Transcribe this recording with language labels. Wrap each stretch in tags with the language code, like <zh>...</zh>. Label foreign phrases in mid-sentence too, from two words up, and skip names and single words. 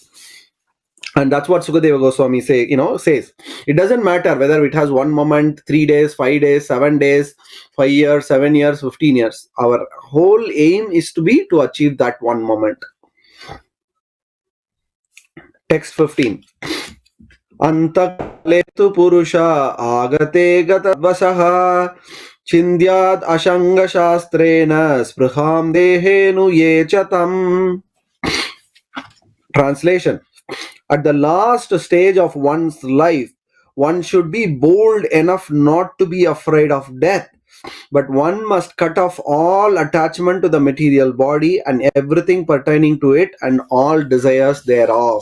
<en>And that's what Sukadeva Goswami says. It doesn't matter whether it has 1 moment, 3 days, 5 days, 7 days, 5 years, 7 years, 15 years. Our whole aim is to achieve that 1 moment. Text 15.</en> <sa>Antakaletu purusha agate gatavasaha chindyad ashanga shastrena spriham dehenu yechatam.</sa> <en>Translation: at the last stage of one's life, one should be bold enough not to be afraid of death, but one must cut off all attachment to the material body and everything pertaining to it and all desires thereof.</en>